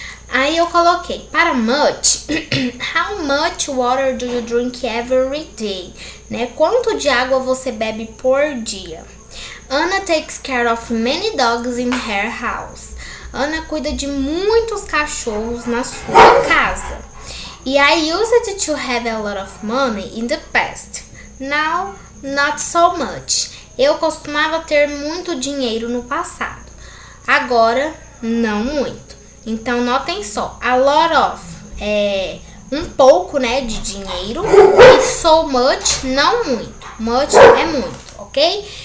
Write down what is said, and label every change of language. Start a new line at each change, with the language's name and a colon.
Portuguese: Aí eu coloquei, para
English: much, how much water do you drink every day?
Portuguese: Né? Quanto de água você bebe por dia?
English: Anna takes care of many dogs in her house.
Portuguese: Ana cuida de muitos cachorros na sua casa.
English: E I used to have a lot of money in the past. Now, not so much.
Portuguese: Eu costumava ter muito dinheiro no passado. Agora, não muito. Então, notem só. A lot of é um pouco, né, de dinheiro. E so much, não muito. Much é muito, ok?